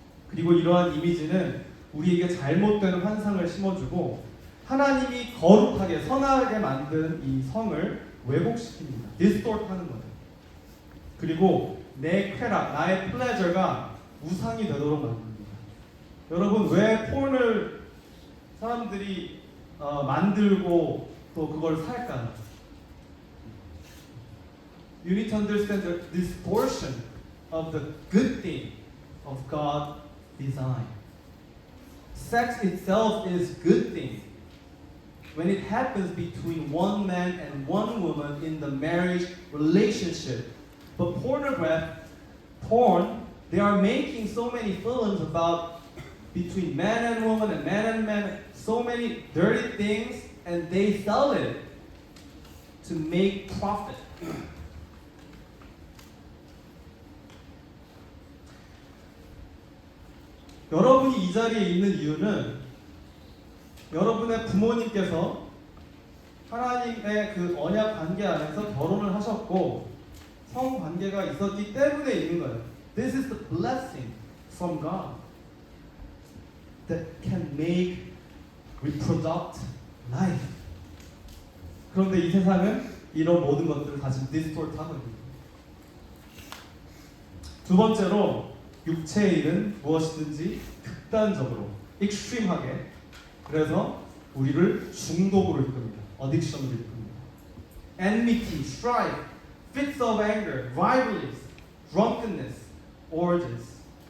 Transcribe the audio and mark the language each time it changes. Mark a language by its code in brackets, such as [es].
[ko] 그리고 이러한 이미지는 우리에게 잘못된 환상을 심어주고 하나님이 거룩하게 선하게 만든 이 성을 왜곡시킵니다. 디스토트하는 거예요. 그리고 내 쾌락, 나의 플레저가 우상이 되도록 만듭니다. 여러분, 왜 폰을 사람들이 만들고 또 그걸 살까요? [en] You need to understand the distortion of the good thing of God's design. Sex itself is good thing. When it happens between one man and one woman in the marriage relationship. But porn, they are making so many films about between man and woman and man and man, so many dirty things, and they sell it to make profit. [ko] 여러분이 이 자리에 있는 이유는 여러분의 부모님께서 하나님의 그 언약 관계 안에서 결혼을 하셨고 성관계가 있었기 때문에 있는 거예요. [en] This is the blessing from God that can make reproduct life. [ko] 그런데 이 세상은 이런 모든 것들을 다시 디스토트 하고 있습니다. 두 번째로 육체의 일은 무엇이든지 극단적으로, 익스트림하게, 그래서 우리를 중독으로 이끕니다. 어딕션으로 이끕니다. [en] Enmity, strife, fits of anger, rivalries, drunkenness, orgies.